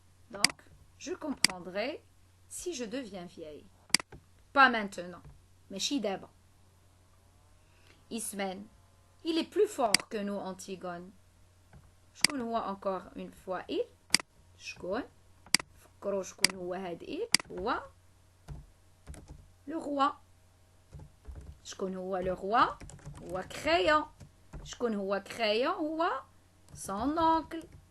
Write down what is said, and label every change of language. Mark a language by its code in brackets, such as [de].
[fr] Donc, je comprendrai si je deviens vieille. Pas maintenant, mais d'abord. Ismen, il est plus fort que nous, Antigone. [ar] شكون هو [fr] encore une fois il? [ar] شكون؟ فكروا شكون هو هاد il؟ هو [fr] le roi. [ar] شكون هو [fr] le roi؟ [ar] هو Créon. شكون هو Créon؟ هو [fr] son oncle.